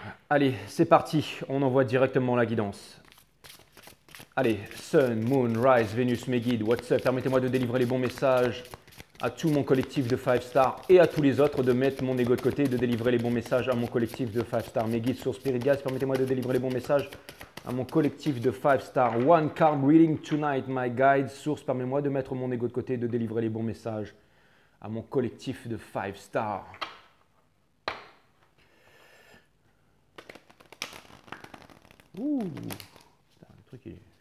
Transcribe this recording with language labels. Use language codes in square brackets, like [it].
[fr] Allez, c'est parti, on envoie directement la guidance. Allez, Sun, Moon, Rise, Vénus, mes guides, [en] what's up? [fr] Permettez-moi de délivrer les bons messages à tout mon collectif de 5 stars et à tous les autres, de mettre mon ego de côté et de délivrer les bons messages à mon collectif de 5 stars. Mes guides sur Spirit Guides, permettez-moi de délivrer les bons messages à mon collectif de 5 stars. [en] One card reading tonight, my guide. [fr] Source, permettez-moi de mettre mon ego de côté et de délivrer les bons messages à mon collectif de 5 stars. Ouh, c'est un truc qui...